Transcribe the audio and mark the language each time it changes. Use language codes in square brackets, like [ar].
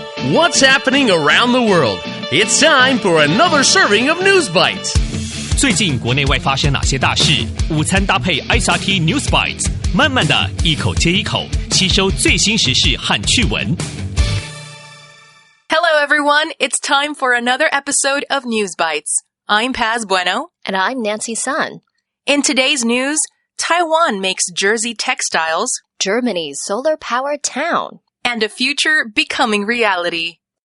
[en] What's happening around the world? It's time for another serving of News Bites. [zh] 最近国内外发生哪些大事？午餐搭配 ICT News Bites， 慢慢的一口接一口吸收最新时事和趣闻。 [en] Hello everyone, it's time for another episode of News Bites. I'm Paz Bueno. And I'm Nancy Sun. In today's news, Taiwan makes Jersey textiles, Germany's solar-powered town, and a future becoming reality.